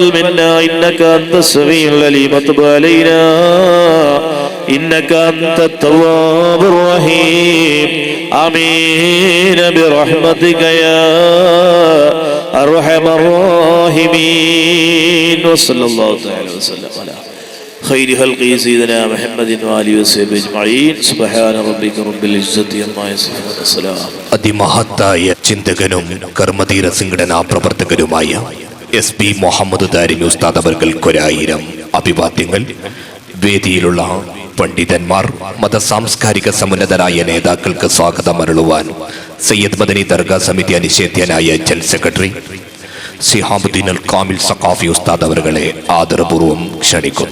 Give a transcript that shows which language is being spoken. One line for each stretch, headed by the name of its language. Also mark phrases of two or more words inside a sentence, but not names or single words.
Arabic: منا إنك أنت السميع العليم وتب علينا إنك أنت التواب الرحيم آمين برحمتك يا أرحم الراحمين وصلى الله تعالى وسلم على خير خلق سيدنا محمد وآله وصحبه أجمعين سبحان ربك رب العزة عما يصفون والسلام
Malayalam: അതിമഹത്തായ ചിന്തകനും കർമ്മധീര സംഘടനാ പ്രവർത്തകരുമായ SP മുഹമ്മദ് ദാരിമി ഉസ്താദ് അവർക്കൊരായിരം അഭിവാദ്യങ്ങൾ. വേദിയിലുള്ള പണ്ഡിതന്മാർ, മത സാംസ്കാരിക സമുന്നതരായ നേതാക്കൾക്ക് സ്വാഗതം അരുളുവാൻ സയ്യിദ് മദനി ദർഗാ സമിതി അനിഷേധ്യനായ ജനറൽ സെക്രട്ടറി സിഹാബുദ്ദീൻ അൽ കാമിൽ സഖാഫി ഉസ്താദ് അവരെ ആദരപൂർവ്വം ക്ഷണിക്കുന്നു.